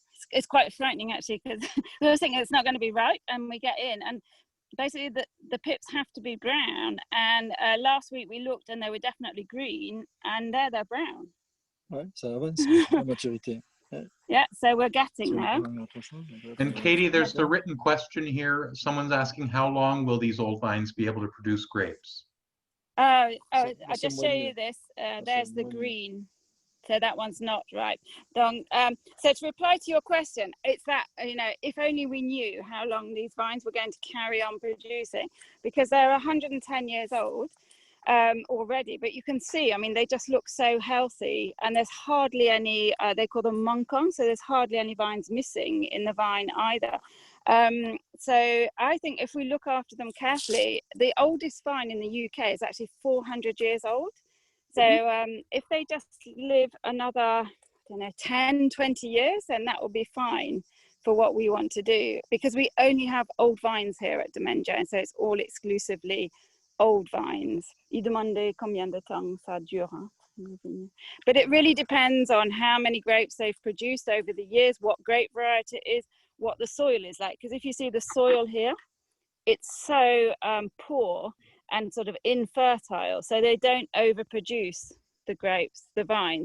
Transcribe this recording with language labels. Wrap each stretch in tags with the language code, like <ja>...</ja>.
<en>It's quite frightening actually, because we were thinking it's not going to be ripe, and we get in and basically the pips have to be brown. And last week we looked and they were definitely green, and they're brown.</en> <fr>Ouais, ça avance, la maturité.</fr> <en>Yeah, so we're getting there. And Katie, there's the written question here. Someone's asking, how long will these old vines be able to produce grapes? I'll just show you this. There's the green. So that one's not ripe. So to reply to your question, it's that, you know, if only we knew how long these vines were going to carry on producing, because they're 110 years old already. But you can see, I mean, they just look so healthy, and there's hardly any, they call them manquants, so there's hardly any vines missing in the vine either. So I think if we look after them carefully, the oldest vine in the UK is actually 400 years old. So if they just live another, I don't know, 10, 20 years, then that will be fine for what we want to do, because we only have old vines here at Domaine Jones, so it's all exclusively old vines.</en> <fr>Il demandait combien de temps ça dure.</fr> <en>But it really depends on how many grapes they've produced over the years, what grape variety it is, what the soil is like. Because if you see the soil here, it's so poor and sort of infertile, so they don't overproduce the grapes, the vine.</en>